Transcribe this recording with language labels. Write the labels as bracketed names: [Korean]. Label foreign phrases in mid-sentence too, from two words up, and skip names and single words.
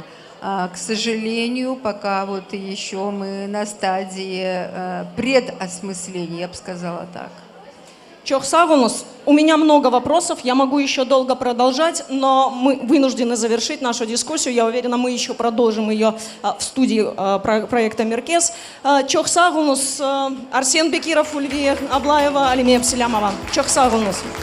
[Russian] К сожалению, пока вот еще мы на стадии предосмысления, я бы сказала так. Чохсагунус, у меня много вопросов, я могу еще долго продолжать, но мы вынуждены завершить нашу дискуссию. Я уверена, мы еще продолжим ее в студии проекта «Меркез». Чохсагунус, Арсен Бекиров, Ульвия Аблаева, Алиме Пселямова. [Crimean Tatar] Чохсагунус.